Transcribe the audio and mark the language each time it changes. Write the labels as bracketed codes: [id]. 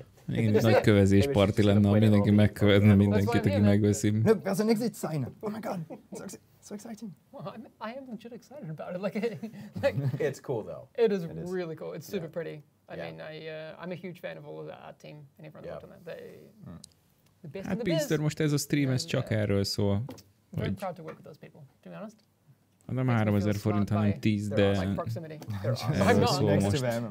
[hu] Igen, nagy kövezés parti lenne, ha mindenki megkövetne mindenkit, aki megveszi. [en] Look, there's an exit sign. Oh my god, so exciting. Well, I am legit excited about it. Like it's cool though. It is really cool. It's super pretty. I mean, I'm a huge fan of all of the art team and everyone worked on that. The best in the biz. [hu] Hát most ez a stream, ez csak erről szól. [en] Very proud to work with those people, to be honest. [hu] Nem 3000 forint, hanem 10, de erről szól most.